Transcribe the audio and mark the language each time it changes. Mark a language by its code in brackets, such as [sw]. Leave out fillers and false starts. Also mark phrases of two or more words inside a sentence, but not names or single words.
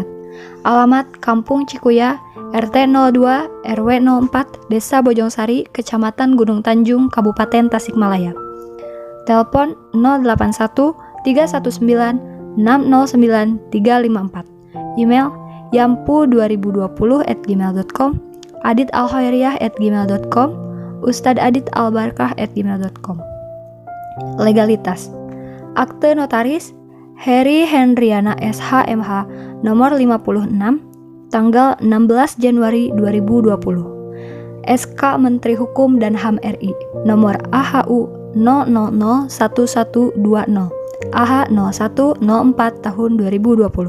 [id] Alamat Kampung Cikuya, RT 02, RW 04, Desa Bojongsari, Kecamatan Gunung Tanjung, Kabupaten Tasikmalaya. Telepon 081 319 609 354. Email yampu2020@gmail.com, aditalkhairiyah@gmail.com, ustadzadit.albarkah@gmail.com. Legalitas. Akte notaris Heri Hendriana SH.MH nomor 56 tanggal 16 Januari 2020. SK Menteri Hukum dan HAM RI nomor AHU 0001120 AH 0104 tahun 2020.